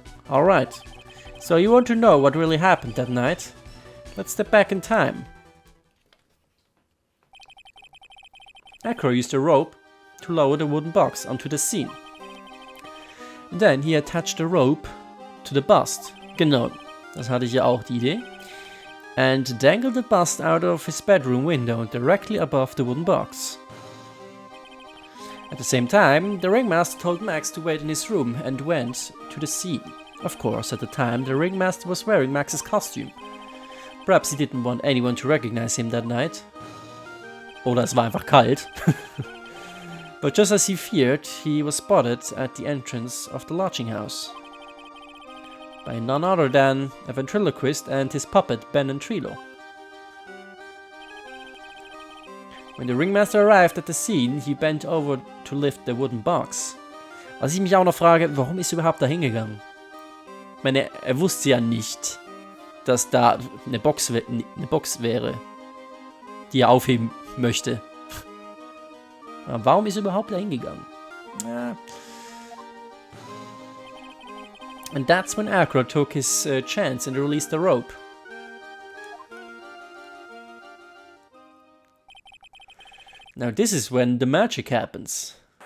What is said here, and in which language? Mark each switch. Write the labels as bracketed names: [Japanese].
[English] Alright, so you want to know what really happened that night? Let's step back in time. Acro used a rope to lower the wooden box onto the scene. Then he attached the rope to the bust. [German] Genau, das hatte ich ja auch die Idee. [English] And dangled the bust out of his bedroom window directly above the wooden box. At the same time, the ringmaster told Max to wait in his room and went to the scene. Of course, at the time, the ringmaster was wearing Max's costume. Perhaps he didn't want anyone to recognize him that night. [German] Oder es war einfach kalt. [English] But just as he feared, he was spotted at the entrance of the lodging house. By none other than a ventriloquist and his puppet Ben and Trilo. When the ringmaster arrived at the scene, he bent over to lift the wooden box. [German] Was ich mich auch noch frage, warum ist er überhaupt da hingegangen? Ich meine, er wusste ja nicht, dass da eine Box wäre, die er aufheben möchte. Warum ist er überhaupt da hingegangen? Ja. [English] And that's when Acro took his chance and released the rope. Now this is when the magic happens.